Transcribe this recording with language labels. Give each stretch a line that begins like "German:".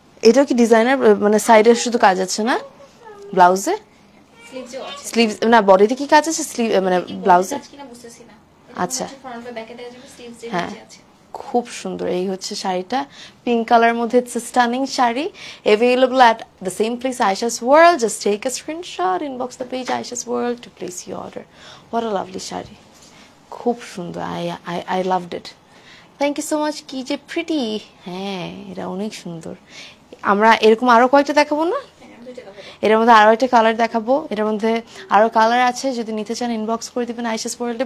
Bangla: এটাও কি ডিজাইনার, মানে সাইডে শুধু কাজ আছে না ব্লাউজে? স্লিভসও আছে। স্লিভস না, বডিতে কি কাজ আছে স্লিভ মানে ব্লাউজে? কাজ কিনা বুঝতেছি না। আচ্ছা, ফ্রন্ট বা ব্যাকে দেখা যাবে স্লিভস যে হ্যাঁ নিচে আছে। খুব সুন্দর। এই হচ্ছে শাড়িটা, পিঙ্ক কালার মধ্যে,
English: It's stunning sari, available at the same place Aisha's World. Just take a screenshot, inbox the page Aisha's World to place your order. What a lovely sari,
Bangla: খুব সুন্দর।
English: I loved it. Thank you so much.
Bangla: কি যে pretty, হ্যাঁ এটা অনেক সুন্দর। আমরা এরকম আরো কয়েকটা দেখাবো না, এটার মধ্যে আরো একটা কালার দেখাবো, এটার মধ্যে আরো কালার আছে, যদি নিতে চান ইনবক্স করে দিবেন আয়েশাস ওয়ার্ল্ডে।